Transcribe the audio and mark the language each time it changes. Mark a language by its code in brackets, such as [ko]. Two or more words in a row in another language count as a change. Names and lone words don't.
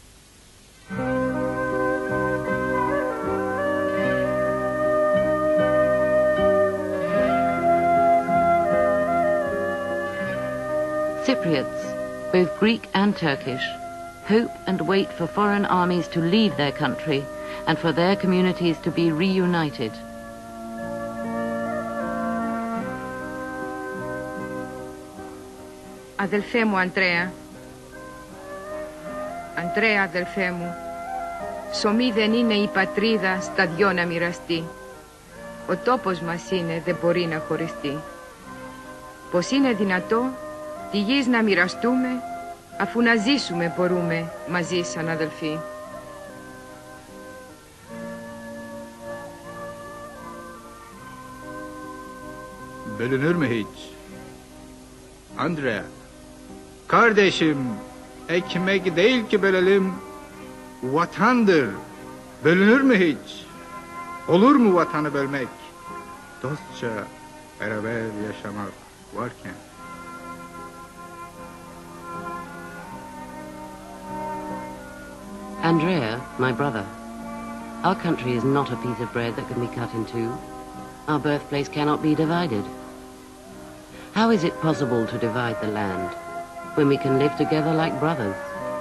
[en] Cypriots, both Greek and Turkish, hope and wait for foreign armies to leave their country and for their communities to be reunited. [el] Αδελφέ μου Αντρέα, Αντρέα αδελφέ μου, ψωμί δεν είναι η πατρίδα στα δυο να μοιραστεί. Ο τόπος μας είναι, δεν μπορεί να χωριστεί. Πως είναι δυνατό τη γης να μοιραστούμε Αφού να ζήσουμε μπορούμε μαζί σαν αδελφοί. [tr] Bölünür mü hiç? Andrea, kardeşim, ekmek değil ki bölelim, vatandır. Bölünür mü hiç? Olur mu vatanı bölmek? Dostça beraber yaşamak varken. [en] Andrea, my brother, our country is not a piece of bread that can be cut in two. Our birthplace cannot be divided. How is it possible to divide the land when we can live together like brothers?